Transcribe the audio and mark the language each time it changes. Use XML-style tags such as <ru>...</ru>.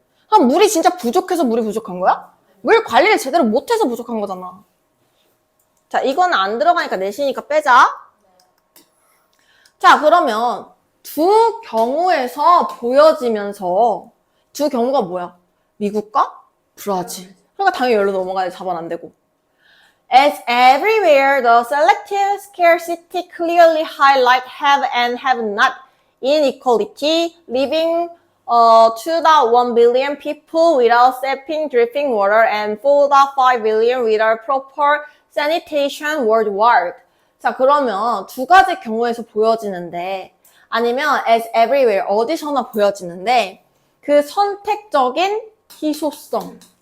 <ko>그럼 물이 진짜 부족해서 물이 부족한 거야? 물 관리를 제대로 못해서 부족한 거잖아. 자, 이거는 안 들어가니까 내시니까 빼자. 자, 그러면 두 경우에서 보여지면서 두 경우가 뭐야? 미국과 브라질. 그러니까 당연히 열로 넘어가야 잡아는 안 되고.</ko> <en>As everywhere, the selective scarcity clearly highlight have and have not inequality, leaving 2.1 billion people without safe drinking water and 4.5 billion without proper sanitation worldwide.</en> <ko>자, 그러면 두 가지 경우에서 보여지는데, 아니면</ko> <en>as everywhere,</en> <ko>어디서나 보여지는데, 그 선택적인 희소성.</ko>